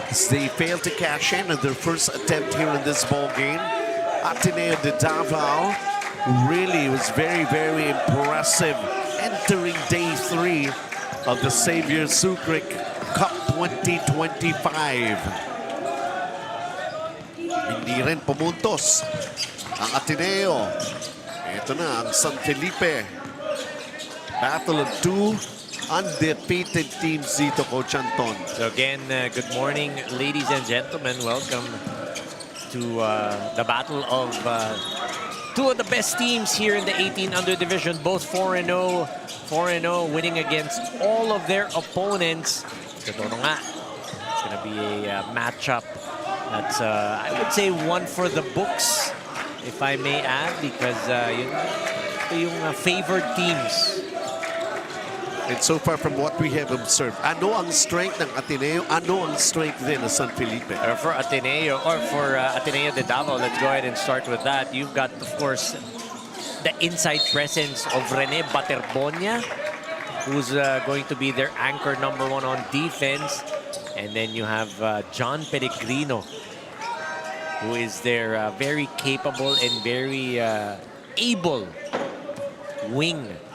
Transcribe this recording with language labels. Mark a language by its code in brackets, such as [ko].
[en] They failed to cash in on their first attempt here in this ball game. Ateneo De Davao really was very, very impressive entering day 3 of the Xavier Sucric Cup 2025. [tl] Hindi rin pumuntos ang Ateneo. Ito na ang San Felipe. [en] Battle of 2 undefeated teams dito, Coach Anton. So again, good morning, ladies and gentlemen. Welcome to the battle of 2 of the best teams here in the 18 under division, both 4-0, winning against all of their opponents. [tl] Totoo nga, [en] it's gonna be a matchup that's I would say one for the books, if I may add, because yung favored teams. And so far from what we have observed, [tl] ano ang strength ng Ateneo? Ano ang strength din ng San Felipe? [en] For Ateneo, or for Ateneo De Davao, let's go ahead and start with that. You've got, of course, the inside presence of Rene Baterbonia, who's going to be their anchor number 1 on defense. And then you have John Pellegrino, who is their very capable and very able wing.